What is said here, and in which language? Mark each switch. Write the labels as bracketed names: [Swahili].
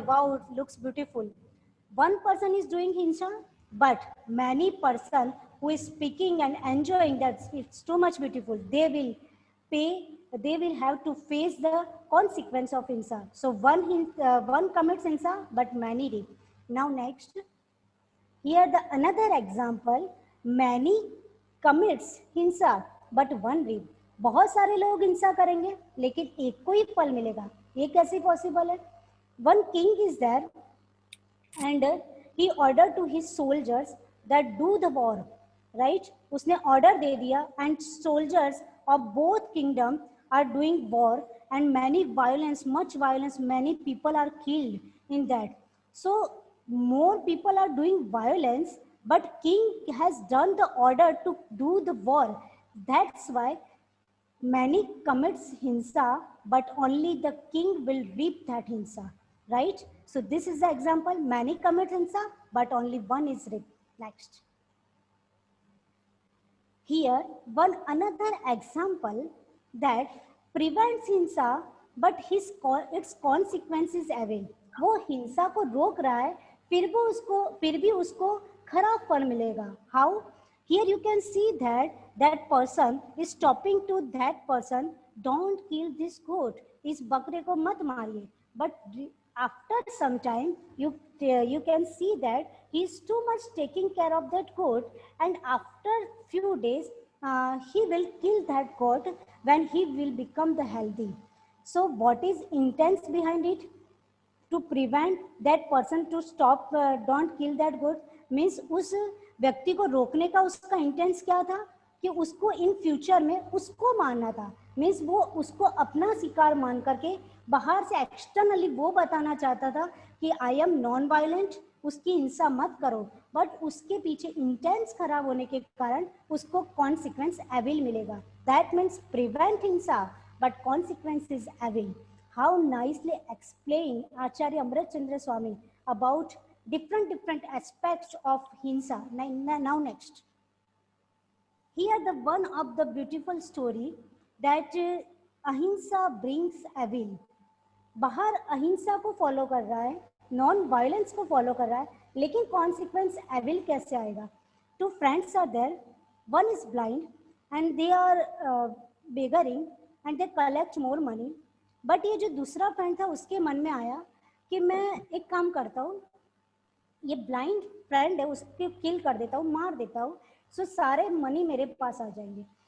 [English] Wow, it looks beautiful. One person is doing hinsa, but many person who is speaking and enjoying that it's too much beautiful, they will pay, they will have to face the consequence of hinsa. So one commits hinsa but many reap. Now next, here the another example, many commits hinsa but one reap. [Hindi] बहुत सारे लोग हिंसा करेंगे लेकिन एक को ही फल मिलेगा. ये कैसे पॉसिबल है? [English] One king is there and he ordered to his soldiers that do the war, right? [Hindi] उसने order दे दिया [English] and soldiers of both kingdom are doing war, and many violence, much violence, many people are killed in that. So more people are doing violence, but king has done the order to do the war. That's why many commits hinsa, but only the king will reap that hinsa, right? So this is the example, many commit hinsa but only one is reaped. Next. Here, one another example that prevents hinsa, but its consequences away. [Hindi] वो हिंसा को रोक रहा है, फिर भी उसको खराब फल मिलेगा. [English] How? Here you can see that person is stopping to that person, don't kill this goat. [Hindi] इस बकरे को मत मारिए. [English] But after some time, you can see that he is too much taking care of that goat, and after few days he will kill that goat when he will become the healthy. So what is intent behind it? To prevent that person to stop, don't kill that goat, means [Hindi] उस व्यक्ति को रोकने का उसका intense क्या था कि उसको इन फ्यूचर में उसको मारना था. मीन्स वो उसको अपना शिकार मान करके बाहर से एक्सटर्नली वो बताना चाहता था कि [English] I am non violent, [Hindi] उसकी हिंसा मत करो, बट उसके पीछे इंटेंस खराब होने के कारण उसको कॉन्सिक्वेंस एविल मिलेगा. [English] That means prevent हिंसा but consequence is evil. How nicely explained Acharya Amrit Chandra Swami about different aspects of hinsa. Now next. Here the one of the beautiful story that ahimsa brings evil. [Hindi] बाहर अहिंसा को follow कर रहा है, non violence को follow कर रहा है, लेकिन कॉन्सिक्वेंस एविल कैसे आएगा? [English] Two friends are there, one is blind and they are begging and they collect more money. [Hindi] But ये जो दूसरा फ्रेंड था उसके मन में आया कि मैं एक काम करता हूँ, ये ब्लाइंड फ्रेंड है उसको किल कर देता हूँ, मार देता हूँ, सो सारे मनी मेरे पास आ जाएंगे.